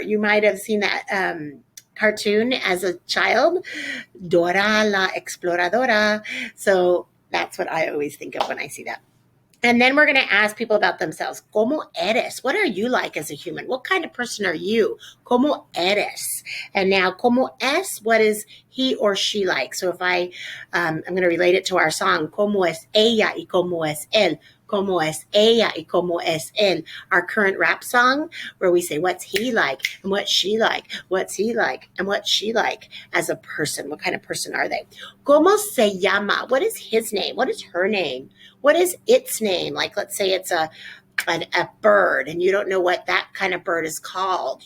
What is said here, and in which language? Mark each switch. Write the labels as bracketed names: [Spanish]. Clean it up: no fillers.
[English] You might have seen that cartoon as a child, Dora la Exploradora. So that's what I always think of when I see that. And then we're going to ask people about themselves. [Spanish] ¿Cómo eres? [English] What are you like as a human? What kind of person are you? [Spanish] ¿Cómo eres? [English] And now, [Spanish] ¿cómo es? [English] What is he or she like? So if I'm going to relate it to our song, [Spanish] ¿Cómo es ella y cómo es él? ¿Cómo es ella y cómo es él? [English] Our current rap song where we say, what's he like and what's she like? What's he like and what's she like as a person? What kind of person are they? [Spanish] ¿Cómo se llama? [English] What is his name? What is her name? What is its name? Like, let's say it's a bird and you don't know what that kind of bird is called.